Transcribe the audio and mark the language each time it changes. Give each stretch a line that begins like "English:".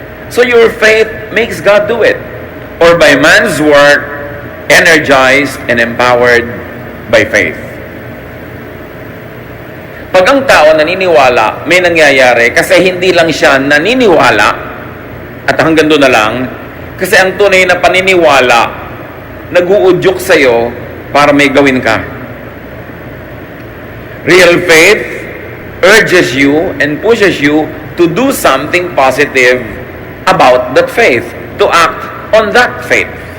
English: So your faith makes God do it. Or by man's work, energized and empowered by faith.
Filipino: Pag ang tao naniniwala, may nangyayari kasi hindi lang siya naniniwala at hanggang doon na lang, kasi ang tunay na paniniwala nag-uudyok sa'yo para may gawin ka.
English: Real faith urges you and pushes you to do something positive about that faith, to act on that faith.